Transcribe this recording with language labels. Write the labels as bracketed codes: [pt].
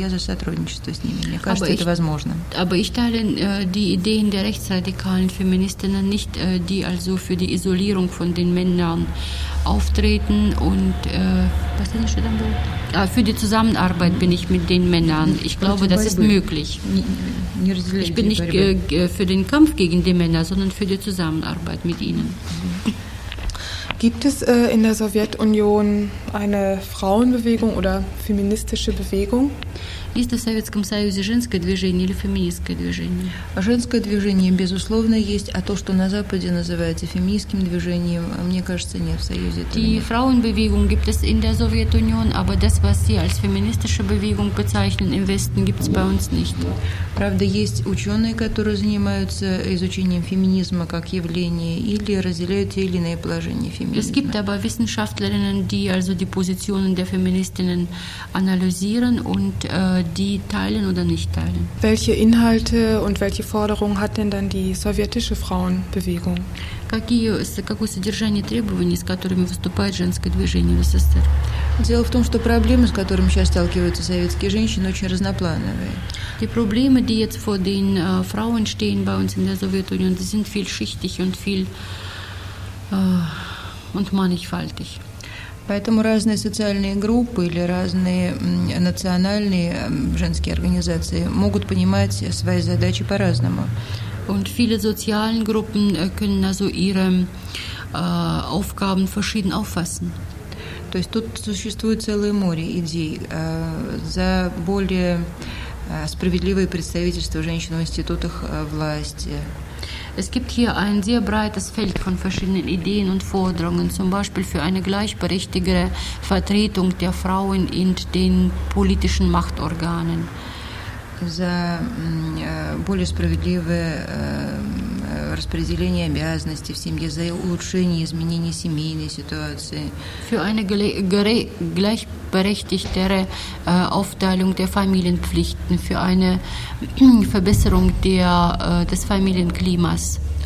[ru] Я за сотрудничество с ними. Мне кажется, [de] aber [ru] это возможно. [de] Aber ich teile die Ideen der rechtsradikalen Feministinnen nicht, die also für die Isolierung von den Männern auftreten und was denn schon dann wohl? Für die Zusammenarbeit bin ich mit den Männern. Ich glaube, das ist möglich. Ich bin nicht für den Kampf gegen die Männer, sondern für die Zusammenarbeit mit ihnen. Gibt es in der Sowjetunion eine Frauenbewegung oder feministische Bewegung? Ist das [ru] Советском Союзе женское движение или феминистское движение? Женское движение, безусловно, есть, а то, что на Западе называется феминистским движением, мне кажется, нет в Союзе. [de] Die Frauenbewegung gibt es in der Sowjetunion, aber das, was sie als feministische Bewegung bezeichnen im Westen, gibt es bei uns nicht. [ru] Правда, есть ученые, которые занимаются изучением феминизма как явления или разделяют те или иные положения феминизма. [de] Es gibt aber Wissenschaftlerinnen, die also die Positionen der Feministinnen analysieren und die teilen oder nicht teilen. Welche Inhalte und welche Forderungen hat denn dann die sowjetische Frauenbewegung? [ru] Какое содержание требований, с которыми выступает женское движение в СССР? Дело в том, что проблемы, с которыми сейчас сталкиваются советские женщины, очень разноплановые. [de] Die Probleme, die jetzt vor den Frauen stehen bei uns in der Sowjetunion, die sind vielschichtig und viel und mannigfaltig. [ru] Поэтому разные социальные группы или разные национальные женские организации могут понимать свои задачи по-разному. [de] Und viele sozialen Gruppen können also ihre Aufgaben verschieden auffassen. [ru] То есть тут существует целое море идей за более справедливое представительство женщин в институтах власти. [de] Es gibt hier ein sehr breites Feld von verschiedenen Ideen und Forderungen, zum Beispiel für eine gleichberechtigere Vertretung der Frauen in den politischen Machtorganen. [ru] За более справедливое распределение обязанностей в семье, за улучшение и изменение семейной ситуации. [de] Für eine gleichberechtigtere Aufteilung der Familienpflichten, für eine Verbesserung des Familienklimas.